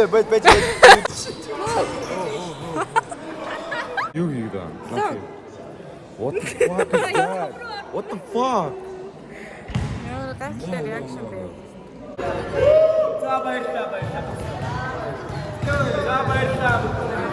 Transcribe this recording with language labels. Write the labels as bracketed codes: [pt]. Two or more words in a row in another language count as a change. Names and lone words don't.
[mn] Ой, байж. Юу хийгээд байна? [en] What the fuck is that? What the fuck? [mn] Яа, гайхалтай реакшн бэ. За баярлалаа. За баярлалаа.